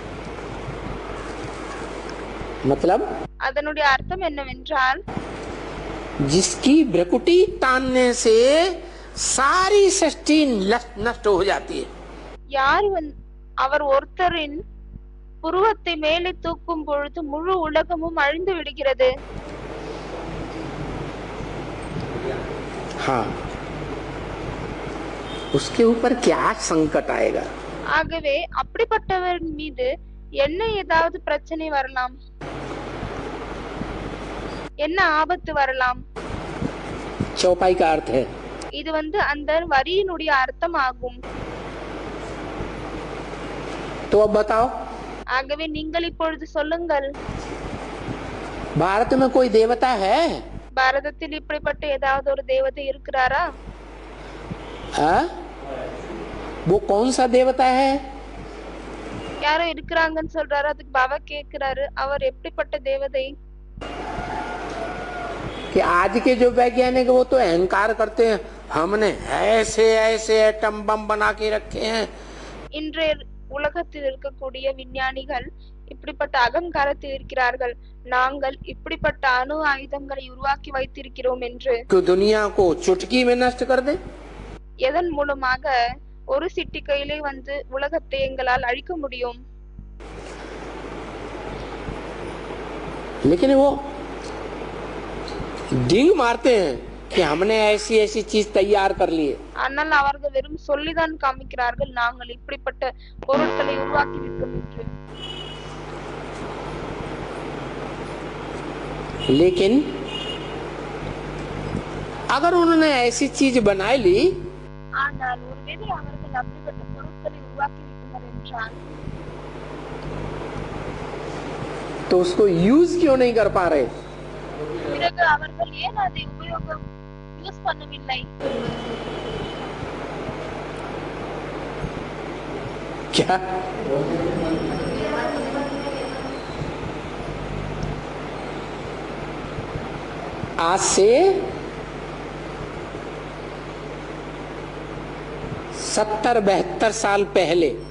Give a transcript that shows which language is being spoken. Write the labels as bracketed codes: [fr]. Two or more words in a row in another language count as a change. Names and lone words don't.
[hi] मतलब [ta] அதனுடைய அர்த்தம் என்னவென்றால், [hi] जिसकी भ्रकुटी तानने से सारी सृष्टि नष्ट हो जाती है। [ta] யார் அவர் ஒருத்தரின் புருவத்தை மேலே தூக்கும் பொழுது முழு உலகமும் அழிந்து விடுகிறது. [hi] हाँ, उसके ऊपर क्या संकट आएगा? [ta] ஆகவே அப்படிப்பட்டவர் மீது என்ன ஏதாவது பிரச்சனை வரலாம், என்ன ஆபத்து வரலாம். [hi] चौपाई का अर्थ है। [ta] இது அந்த வரியினுடைய அர்த்தம் ஆகும். [hi] तो अब बताओ, [ta] ஆகவே நீங்கள் இப்பொழுது சொல்லுங்கள், [hi] भारत में कोई देवता है? [ta] பாரதத்தில் இப்படிப்பட்ட ஏதாவது ஒரு தேவதை இருக்கிறாரா? [hi] वो कौन सा देवता है? [ta] யாரோ இருக்கிறாங்கன்னு சொல்றாரு. அதுக்கு பாபா கேக்குறாரு, அவர் எப்படிப்பட்ட தேவதை? [hi] कि आज के जो वैज्ञानिक वो तो अहंकार करते हैं, हमने ऐसे ऐसे [en] atom bomb [hi] बना के रखे हैं। [ta] இன்றைய உலகத்தில் இருக்கக்கூடிய விஞ்ஞானிகள் இப்படிப்பட்ட அகங்காரத்தில் இருக்கிறார்கள், நாங்கள் இப்படிப்பட்ட அணு ஆயுதங்களை உருவாக்கி வைத்திருக்கிறோம் என்று. [hi] दुनिया को चुटकी में नष्ट कर दे। [ta] எதன் மூலமாக ஒரு சிட்டிகையிலே உலகத்தை எங்களால் அழிக்க முடியும். [hi] लेकिन वो डिंग मारते हैं कि हमने ऐसी ऐसी चीज तैयार कर ली है। [ta] ஆனால் அவர்கள் வெறும் சொல்லிதான் காமிக்கிறார்கள், நாங்கள் இப்படிப்பட்ட பொருட்களை உருவாக்கி விட்டோம் என்று. [hi] लेकिन अगर उन्होंने ऐसी चीज बना ली, [ta] ஆனால் ஒருவேளை அவர்கள் அப்படிப்பட்ட பொருட்களை உருவாக்கி விட்டனர் என்றால், [hi] तो उसको यूज क्यों नहीं कर पा रहे? [ta] பிறகு அவர்கள் ஏன் அதை யூஸ் பண்ணவில்லை? [hi] क्या आज से 70-72 साल पहले